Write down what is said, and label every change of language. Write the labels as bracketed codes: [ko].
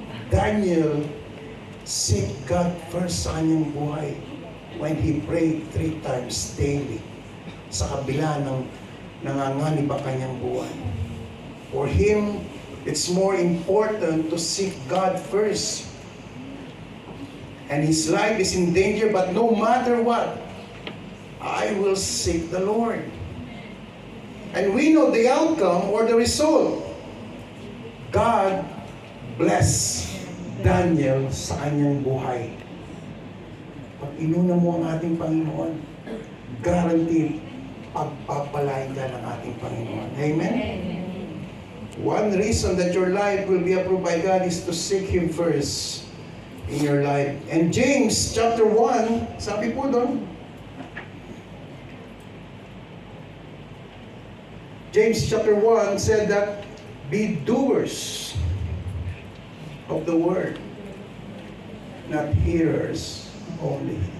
[en] Daniel seek God first [tl] sa kanyang buhay [en] when he prayed 3 times daily [tl] sa kabila ng nanganganib ang kanyang buhay. [en] For him, it's more important to seek God first. And his life is in danger, but no matter what, I will seek the Lord. And we know the outcome or the result. God bless Daniel [tl] sa kanyang buhay. Pag inuna mo ang ating Panginoon, guaranteed, pagpapalain ka ng ating Panginoon. Amen? [en] One reason that your life will be approved by God is to seek Him first in your life. And James chapter 1, [tl] sabi po doon, [en] James chapter 1 said that, be doers of the word, not hearers only.